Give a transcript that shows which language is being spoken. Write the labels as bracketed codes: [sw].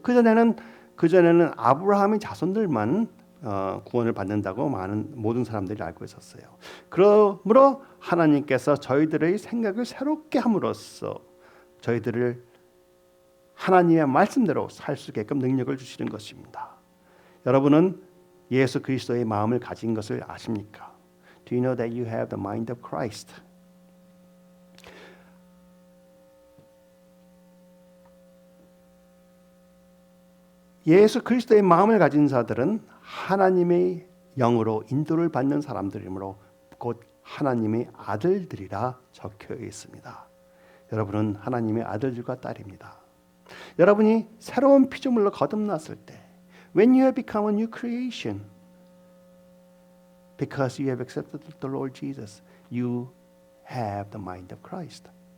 [ko] 그 전에는 아브라함의 자손들만 구원을 받는다고 모든 사람들이 알고 있었어요. 그러므로 하나님께서 저희들의 생각을 새롭게 함으로써 저희들을 하나님의 말씀대로 살 수 있게끔 능력을 주시는 것입니다. 여러분은 예수 그리스도의 마음을 가진 것을 아십니까? [en] Do you know that you have the mind of Christ? [ko] 예수 그리스도의 마음을 가진 자들은 하나님의 영으로 인도를 받는 사람들이므로 곧 하나님의 아들들이라 적혀 있습니다. 여러분은 하나님의 아들들과 딸입니다. 여러분이 새로운 피조물로 거듭났을 때 [en] When you have become a new creation because you have accepted the Lord Jesus, you have the mind of Christ.